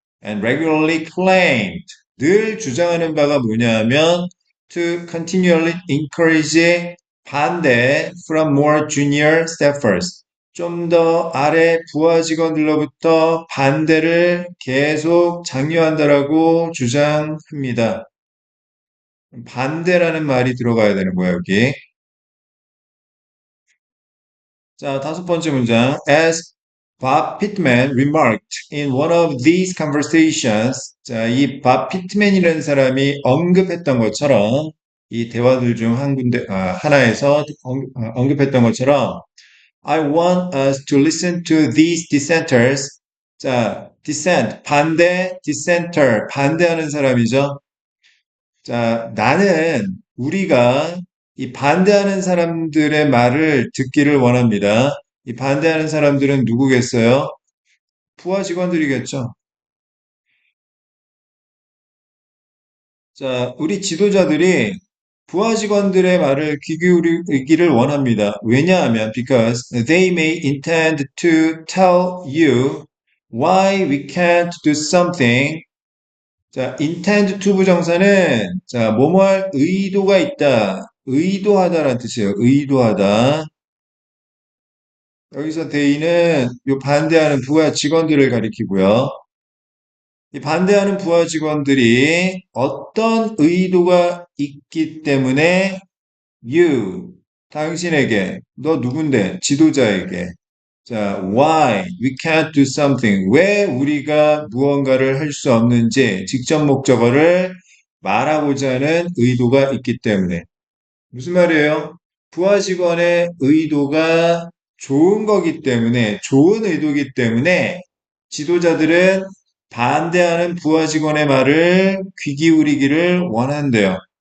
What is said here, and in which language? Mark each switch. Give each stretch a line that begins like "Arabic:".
English: and regularly claimed,
Korean: 늘 주장하는 바가 뭐냐 하면
English: to continually encourage
Korean: 반대
English: from more junior staffers,
Korean: 좀 더 아래 부하 직원들로부터 반대를 계속 장려한다라고 주장합니다. 반대라는 말이 들어가야 되는 거예요, 여기. 자, 다섯 번째 문장.
English: As Bob Pittman remarked in one of these conversations.
Korean: 자, 이 밥 피트맨이라는 사람이 언급했던 것처럼 이 대화들 중 하나에서 언급했던 것처럼
English: I want us to listen to these dissenters.
Korean: 자, dissent, 반대, dissenter, 반대하는 사람이죠. 자, 우리가 이 반대하는 사람들의 말을 듣기를 원합니다. 이 반대하는 사람들은 누구겠어요? 부하 직원들이겠죠. 자, 우리 지도자들이 부하 직원들의 말을 귀 기울이기를 원합니다. 왜냐하면
English: because they may intend to tell you why we can't do something.
Korean: 자, intend to 부정사는 뭐뭐 할 의도가 있다. 의도하다라는 뜻이에요. 의도하다. 여기서 they는 요 반대하는 부하 직원들을 가리키고요. 이 반대하는 부하 직원들이 어떤 의도가 있기 때문에 you, 당신에게, 너 누군데, 지도자에게.
English: 자, why we can't do something.
Korean: 왜 우리가 무언가를 할 수 없는지 직접 목적어를 말하고자 하는 의도가 있기 때문에. 무슨 말이에요? 부하 직원의 의도가 좋은 거기 때문에, 좋은 의도이기 때문에 지도자들은 반대하는 부하 직원의 말을 귀 기울이기를 원한대요.